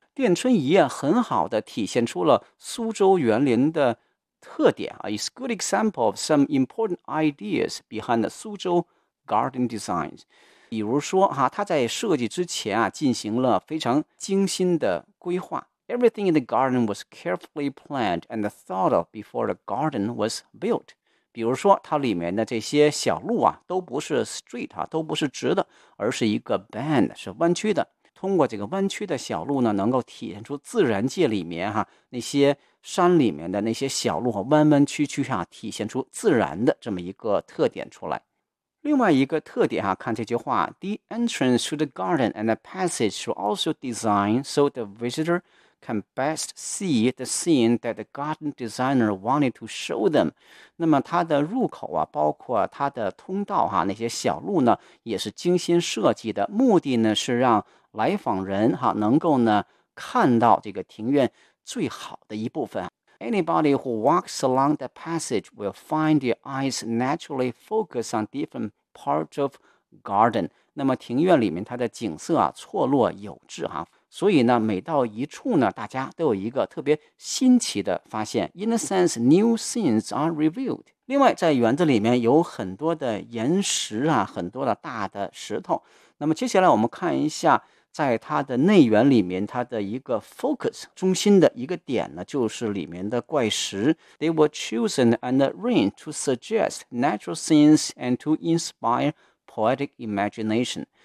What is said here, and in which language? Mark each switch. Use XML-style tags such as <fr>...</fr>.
<zh>电春仪啊很好的体现出了苏州园林的特点啊</zh> <en>is good example of some important ideas behind the 苏州 garden designs。</en> <zh>比如说哈，他在设计之前啊进行了非常精心的规划。</zh> <en>Everything in the garden was carefully planned and thought of before the garden was built。</en> <zh>比如说它里面的这些小路啊都不是 street 啊，都不是直的，而是一个 bend, 是弯曲的。通过这个弯曲的小路呢能够体现出自然界里面哈，那些山里面的那些小路弯弯曲曲哈，体现出自然的这么一个特点出来。另外一个特点哈，看这句话</zh> <en>The entrance to the garden and the passage were also designed so the visitor can best see the scene that the garden designer wanted to show them.</en> <zh>那么它的入口啊，包括它的通道哈，那些小路呢，也是精心设计的，目的呢是让来访人哈能够呢看到这个庭院最好的一部分。</zh> <en>Anybody who walks along the passage will find their eyes naturally focus on different parts of garden.</en> <zh>那么庭院里面它的景色啊，错落有致哈。所以呢，每到一处呢，大家都有一个特别新奇的发现。</zh> <en>In a sense, new scenes are revealed.</en> <zh>另外，在园子里面有很多的岩石啊，很多的大的石头。那么接下来我们看一下，在它的内园里面，它的一个 focus 中心的一个点呢，就是里面的怪石。</zh> <en>They were chosen and arranged to suggest natural scenes and to inspire poetic imagination.</en>